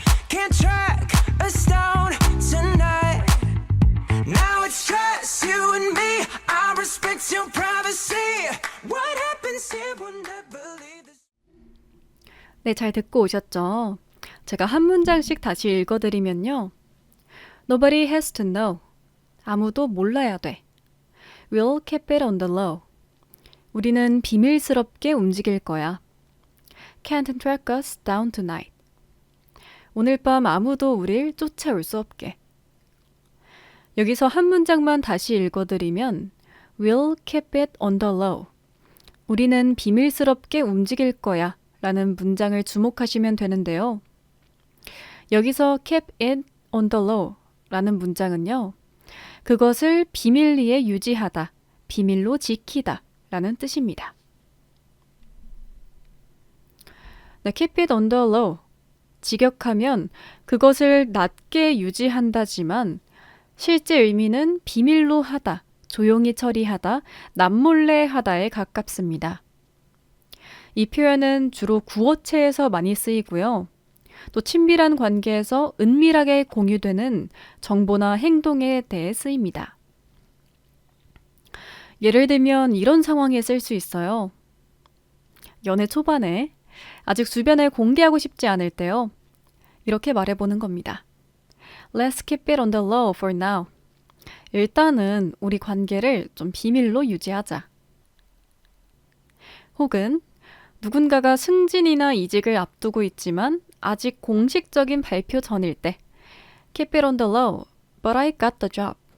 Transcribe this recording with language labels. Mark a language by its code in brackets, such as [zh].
[en] Can't track us down tonight. Now it's just you and me. I respect your privacy. What happens here will never leave this. [ko] 네, 잘 듣고 오셨죠? 제가 한 문장씩 다시 읽어드리면요. [en] Nobody has to know. [ko] 아무도 몰라야 돼. [en] We'll keep it on the low. [ko] 우리는 비밀스럽게 움직일 거야. [en] Can't track us down tonight. [ko] 오늘 밤 아무도 우릴 쫓아올 수 없게. 여기서 한 문장만 다시 읽어드리면 [en] We'll keep it on the low. [ko] 우리는 비밀스럽게 움직일 거야 라는 문장을 주목하시면 되는데요. 여기서 [en] keep it on the low [ko] 라는 문장은요. 그것을 비밀리에 유지하다, 비밀로 지키다 라는 뜻입니다. [en] 네, keep it on the low. [ko] 직역하면 그것을 낮게 유지한다지만 실제 의미는 비밀로 하다, 조용히 처리하다, 남몰래 하다에 가깝습니다. 이 표현은 주로 구어체에서 많이 쓰이고요. 또 친밀한 관계에서 은밀하게 공유되는 정보나 행동에 대해 쓰입니다. 예를 들면 이런 상황에 쓸 수 있어요. 연애 초반에 아직 주변에 공개하고 싶지 않을 때요. 이렇게 말해보는 겁니다. [en] Let's keep it on the low for now. [ko] 일단은 우리 관계를 좀 비밀로 유지하자. 혹은 누군가가 승진이나 이직을 앞두고 있지만 아직 공식적인 발표 전일 때 [en] Keep it on the low, but I got the job.